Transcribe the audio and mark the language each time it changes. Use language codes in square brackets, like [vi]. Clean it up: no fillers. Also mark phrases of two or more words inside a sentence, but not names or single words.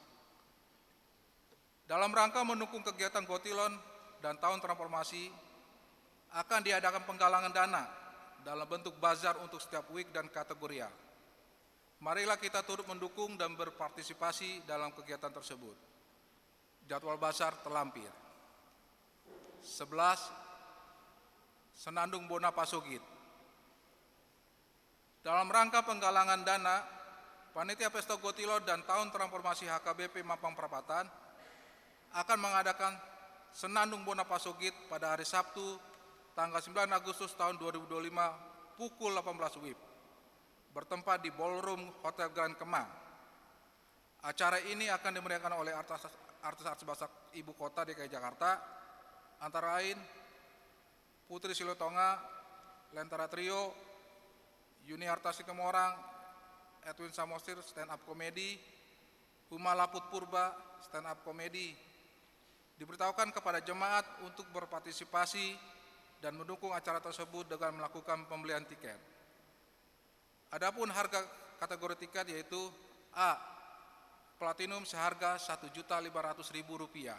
[id] Dalam rangka mendukung kegiatan Gotilon dan Tahun Transformasi, akan diadakan penggalangan dana dalam bentuk bazar untuk setiap week dan kategoria. Marilah kita turut mendukung dan berpartisipasi dalam kegiatan tersebut. Jadwal bazar terlampir. 11, Senandung Bona Pasogit. Dalam rangka penggalangan dana, Panitia Pesta Gotilon dan Tahun Transformasi HKBP Mampang Perapatan akan mengadakan Senandung Bona Pasogit pada hari Sabtu, tanggal 9 Agustus tahun 2025 pukul 18 WIB, bertempat di Ballroom Hotel Grand Kemang. Acara ini akan dimeriahkan oleh artis Basak Ibu Kota DKI Jakarta, antara lain Putri Silotonga, Lentera Trio, Yuni Hartasi Kemorang, Edwin Samosir stand up komedi, Huma Laput Purba stand up komedi. Diberitahukan kepada jemaat untuk berpartisipasi dan mendukung acara tersebut dengan melakukan pembelian tiket. Adapun harga kategori tiket yaitu A. Platinum seharga Rp1.500.000.